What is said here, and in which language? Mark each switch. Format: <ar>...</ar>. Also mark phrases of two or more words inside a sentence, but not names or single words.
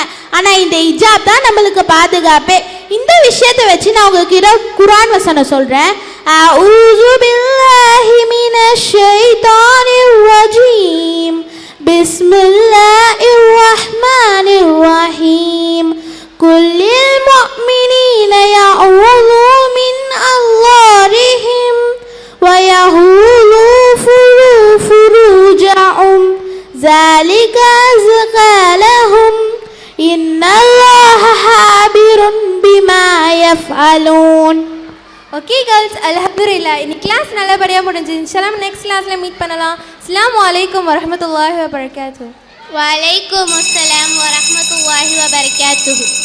<ta>ஆனால் இந்த இஜாப் தான் நம்மளுக்கு பாதுகாப்பே. இந்த விஷயத்தை வச்சு நான் உங்களுக்கு குர்ஆன் வசனம் சொல்கிறேன்.</ta> <ar>أعوذ بالله من الشيطان الرجيم. بسم الله الرحمن الرحيم. قل للمؤمنين يعوذوا من أبصارهم ويحولوا فروجهم ذلك أزكى لهم إن الله خبير بما يفعلون.</ar> <en>okay girls,</en> <ta>அல்ஹம்துலில்லாஹ் இன்னைக்கு கிளாஸ் நல்லபடியாக முடிஞ்சு. இன்ஷால்லா</ta> <en>next class</en> <ta>மீட் பண்ணலாம்.</ta> <ar>السلام عليكم ورحمة الله وبركاته. وعليكم السلام ورحمة الله وبركاته.</ar>